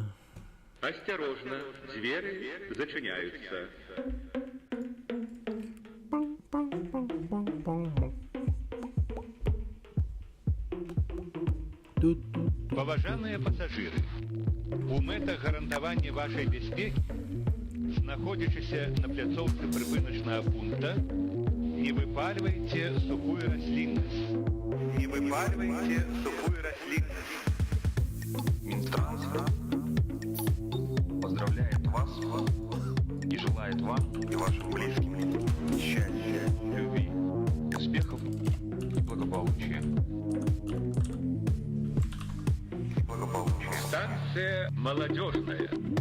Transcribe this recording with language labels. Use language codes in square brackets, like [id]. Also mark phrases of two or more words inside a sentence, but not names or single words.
[ru] Осторожно, двери зачиняются. [be] Поважаныя пасажыры, у мэтах гарантавання вашай бяспекі, знаходзячыся на пляцоўцы прыпыначнага пункта, не выпальвайце сухую расліннасць. Не выпальвайце сухую расліннасць. [ru] Минтранс поздравляет вас и желает вам и вашим близким счастья, любви, успехов и благополучия. Станция молодежная.